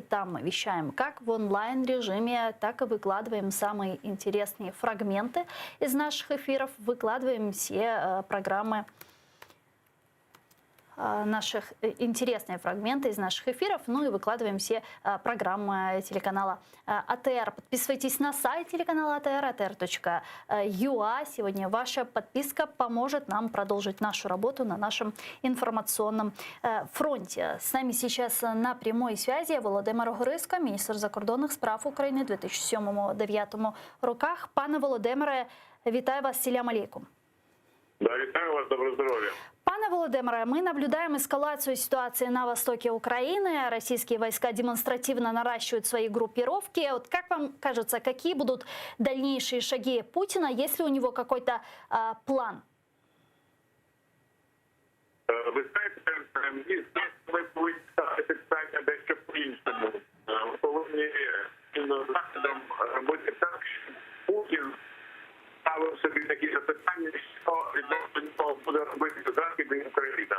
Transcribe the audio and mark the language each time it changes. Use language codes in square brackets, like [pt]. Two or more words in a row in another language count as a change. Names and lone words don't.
[ru] Там мы вещаем как в онлайн-режиме, так и выкладываем самые интересные фрагменты из наших эфиров, выкладываем все программы наших интересные фрагменты из наших эфиров, ну и выкладываем все программы телеканала АТР. Подписывайтесь на сайт телеканала АТР, atr.ua. Сегодня ваша подписка поможет нам продолжить нашу работу на нашем информационном фронте. С нами сейчас на прямой связи Володимир Огриско, [uk] міністр закордонних справ України 2007-2009 роках. Пане Володимире, вітаю вас, [crh] селям алейкум. [uk] Да, вітаю вас, доброго здоров'я. Пане Володимире, [ru] мы наблюдаем эскалацию ситуации на востоке Украины. Российские войска демонстративно наращивают свои группировки. Вот как вам кажется, какие будут дальнейшие шаги Путина, есть ли у него какой-то план? [uk] Ви знаєте, мені ми повинні ставити питання дещо по-іншому. Ми повинні спільно з Заходом робити так, щоб Путін ставив собі такі запитання, що відносно нього буде робити Захід і Україна.